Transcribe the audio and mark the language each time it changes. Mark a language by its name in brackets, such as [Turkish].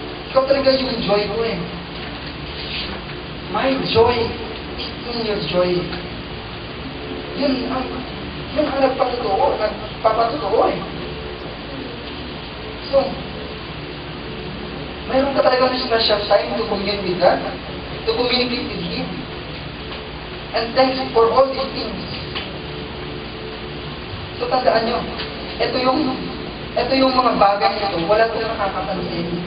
[Filipino] Ikaw talaga yung joy ko eh. My joy is in your joy. Yun ang nagpapatotoo eh. [English] So, mayroon ka talaga ng special time to commune with God, to communicate with Him. And thanks for all these things. [Filipino] So tandaan nyo, ito yung mga bagay nito, wala itong nakakapansin.